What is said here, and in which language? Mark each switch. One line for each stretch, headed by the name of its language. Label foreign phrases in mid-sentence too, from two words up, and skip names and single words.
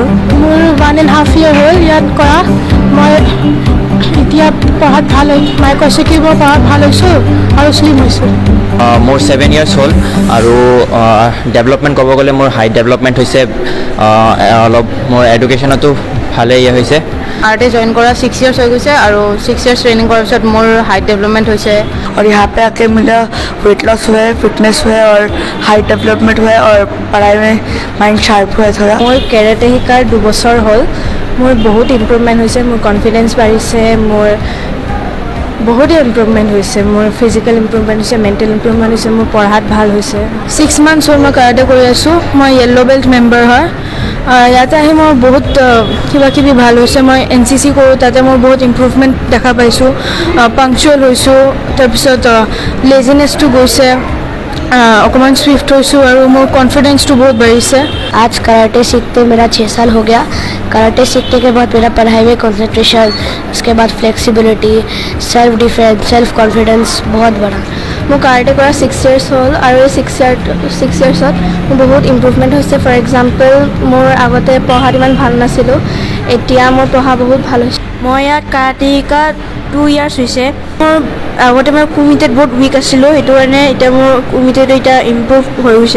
Assamese: 1.5 year হ'ল ইয়াত কৰা মই এতিয়া পঢ়াত ভাল হৈ মায়ে কৈছে কি মই পঢ়াত ভাল হৈছোঁ আৰু শ্লিম হৈছোঁ মোৰ 7 years হ'ল আৰু ডেভেলপমেণ্ট ক'ব গ'লে মোৰ
English: height development
Assamese: হৈছে অলপ মোৰ এডুকেশ্যনতো ভালে হৈছে আৰ্টে জইন কৰা 6 years হৈ গৈছে আৰু 6 years ট্ৰেইনিং কৰাৰ পিছত মোৰ
English: height development
Assamese: হৈছে
Hindi: और यहाँ पे आके मेरा
English: weight loss
Hindi: हुआ है, फिटनेस हुआ है और
English: height development
Hindi: हुआ है और पढ़ाई में माइंड शार्प हुआ है थोड़ा।
Assamese: মোৰ কেৰাটে শিকাৰ 2 বছৰ হ'ল মোৰ বহুত ইম্প্ৰুভমেণ্ট হৈছে মোৰ কনফিডেঞ্চ বাঢ়িছে মোৰ বহুতে ইম্প্ৰুভমেণ্ট হৈছে মোৰ
English: physical improvement
Assamese: হৈছে
English: mental improvement
Assamese: হৈছে মোৰ পঢ়াত ভাল হৈছে 6 months হ'ল মই কাৰাটে কৰি আছোঁ মই
English: yellow belt member
Assamese: হয় ইয়াতে আহি মোৰ বহুত কিবা কিবি ভাল হৈছে মই NCC কৰোঁ তাতে মই বহুত ইম্প্ৰুভমেণ্ট দেখা পাইছোঁ পাংচুৱেল হৈছোঁ তাৰপিছত লেজিনেছটো গৈছে অকণমান স্विफ्ट হৈছোঁ আৰু মোৰ কনফিডেঞ্চটো বহুত বাঢ়িছে
Hindi: आज कराटे सीखते मेरा 6 साल हो गया कराटे सीखने के बाद मेरा पढ़ाई में कंसंट्रेशन उसके बाद फ्लेक्सिबिलिटी
English: self defense self confidence
Hindi: बहुत बढ़ा
Assamese: মোৰ কাৰাটে কৰা 6 years হ'ল আৰু এই 6 yearsত মোৰ বহুত ইম্প্ৰুভমেণ্ট হৈছে
English: for example
Assamese: মোৰ আগতে পঢ়াত ইমান ভাল নাছিলোঁ এতিয়া মোৰ পঢ়া বহুত ভাল হৈছে মই ইয়াত কাৰাটে শিকা 2 years হৈছে মোৰ আগতে মই কুমিটেত বহুত উইক আছিলোঁ সেইটো কাৰণে এতিয়া মোৰ কুমিটেটো এতিয়া ইম্প্ৰুভ হৈ গৈছে